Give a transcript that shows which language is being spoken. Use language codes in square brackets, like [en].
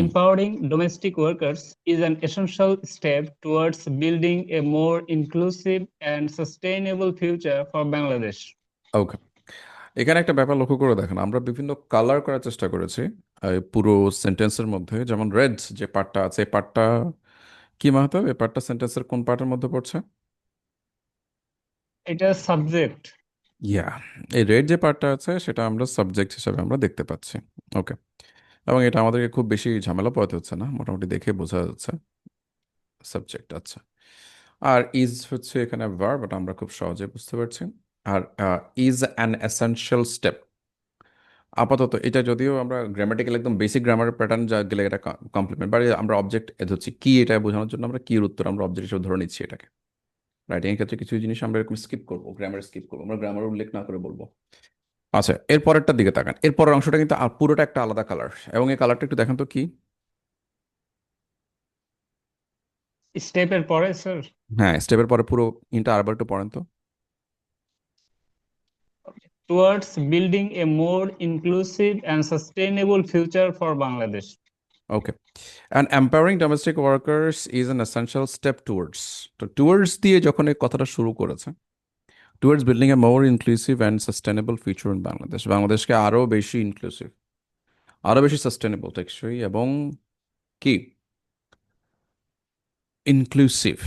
[en] Empowering domestic workers is an essential step towards building a more inclusive and sustainable future for Bangladesh. [bn] ওকে, এখানে একটা ব্যাপার লক্ষ্য করে দেখেন, আমরা বিভিন্ন কালার করার চেষ্টা করেছি এই পুরো সেন্টেন্সের মধ্যে। যেমন রেড যে পার্টটা আছে, এই পার্টটা কি মাহতাব, এই পার্টটা সেন্টেন্সের কোন পার্টের মধ্যে পড়ছে? এটা সাবজেক্ট। ইয়া, এই রেড যে পার্টটা আছে সেটা আমরা সাবজেক্ট হিসাবে আমরা দেখতে পাচ্ছি। ওকে, এবং এটা আমাদেরকে খুব বেশি ঝামেলা পোহাতে হচ্ছে না, মোটামুটি দেখে বোঝা যাচ্ছে সাবজেক্ট। আচ্ছা, আর ইজ হচ্ছে এখানে ভার্ব, এটা আমরা খুব সহজে বুঝতে পারছি। আর [en] is an essential step, [bn] আপাতত এটা যদিও আমরা গ্রামাটিক্যাল একদম বেসিক গ্রামার প্যাটার্ন যা গেলে এটা কমপ্লিমেন্ট, বাট আমরা অবজেক্ট ধরছি কি, এটা বোঝানোর জন্য আমরা কির উত্তর আমরা অবজেক্ট হিসেবে ধরে নিচ্ছি এটাকে। রাইটিং এর ক্ষেত্রে কিছু জিনিস আমরা এরকম স্কিপ করবো, গ্রামার স্কিপ করবো, আমরা গ্রামার উল্লেখ না করে বলবো। আচ্ছা, এর পরেরটার দিকে তাকান, এর পরের অংশটা কিন্তু পুরোটা একটা আলাদা কালার, এবং এই কালারটা একটু দেখেন তো কি। স্টেপের পরে, স্যার, হ্যাঁ, স্টেপের পরে পুরো ইনটা আরেকবার একটু পড়েন তো। [en] towards building a more inclusive and sustainable future for Bangladesh. Okay, and empowering domestic workers is an essential step towards, [bn] তো টুয়ার্ডস দিয়ে যখন এই কথাটা শুরু করেছে, [en] towards building a more inclusive and sustainable future in Bangladesh, [bn] বাংলাদেশকে আরও বেশি ইনক্লুসিভ, আরও বেশি সাস্টেনেবল, টেকসই, এবং কি ইনক্লুসিভ।